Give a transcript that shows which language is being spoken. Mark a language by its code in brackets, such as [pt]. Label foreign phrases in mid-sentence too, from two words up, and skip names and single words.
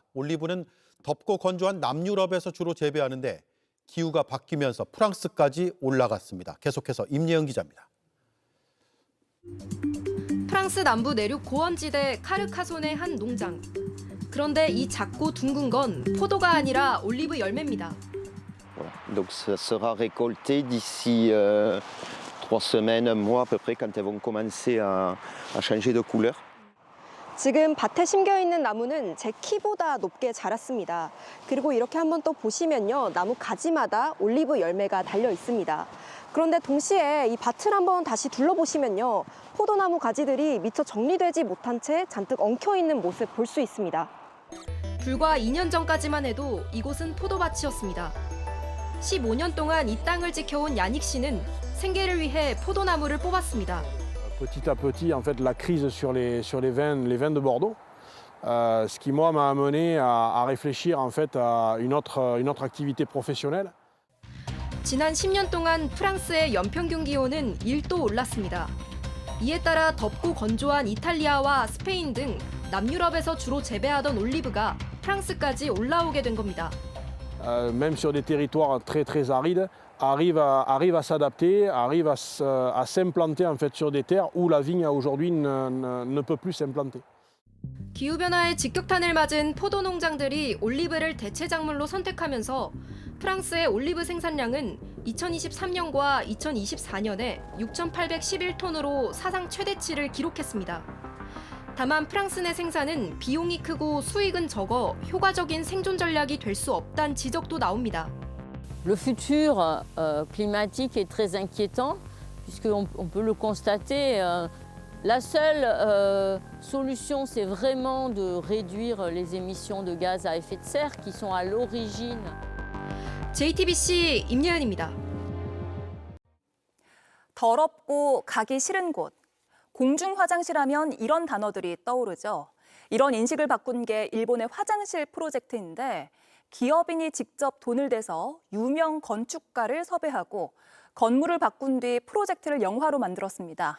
[ko] 올리브는 덥고 건조한 남유럽에서 주로 재배하는데 기후가 바뀌면서 프랑스까지 올라갔습니다. 계속해서 임예은 기자입니다. 프랑스 남부 내륙 고원지대 카르카손의 한 농장. 그런데 이 작고 둥근 건 포도가 아니라 올리브 열매입니다. [fr] Donc ça sera récolté d'ici 3 semaines, un mois à peu près, quand elles vont commencer à changer de couleur. [ko] 지금 밭에 심겨 있는 나무는 제 키보다 높게 자랐습니다. 그리고 이렇게 한번 또 보시면요, 나무 가지마다 올리브 열매가 달려 있습니다. 그런데 동시에 이 밭을 한번 다시 둘러보시면요, 포도나무 가지들이 미처 정리되지 못한 채 잔뜩 엉켜 있는 모습 볼 수 있습니다. 불과 2년 전까지만 해도 이곳은 포도밭이었습니다. 15년 동안 이 땅을 지켜온 야닉 씨는 생계를 위해 포도나무를 뽑았습니다. [fr] Petit à petit, en fait, la crise sur les vins de Bordeaux, ce qui moi m'a amené à réfléchir en fait à une autre activité professionnelle. [ko] 지난 10년 동안 프랑스의 연평균 기온은 1도 올랐습니다. 이에 따라 덥고 건조한 이탈리아와 스페인 등 남유럽에서 주로 재배하던 올리브가 프랑스까지 올라오게 된 겁니다. [fr] Même sur des territoires très arides, arrive à s'adapter, arrive à s'implanter en fait sur des terres où la vigne aujourd'hui ne peut plus s'implanter. [ko] 기후변화의 직격탄을 맞은 포도 농장들이 올리브를 대체 작물로 선택하면서 프랑스의 올리브 생산량은 2023년과 2024년에 6,811톤으로 사상 최대치를 기록했습니다. 다만 프랑스 내 생산은 비용이 크고 수익은 적어 효과적인 생존 전략이 될 수 없다는 지적도 나옵니다. [fr] Le futur climatique est très inquiétant, puisqu'on peut le constater. La seule solution, c'est vraiment de réduire les émissions de gaz à effet de serre qui sont à l'origine. [ko] JTBC 임예은입니다. 더럽고 가기 싫은 곳. 공중 화장실 하면 이런 단어들이 떠오르죠. 이런 인식을 바꾼 게 일본의 화장실 프로젝트인데 기업인이 직접 돈을 대서 유명 건축가를 섭외하고 건물을 바꾼 뒤 프로젝트를 영화로 만들었습니다.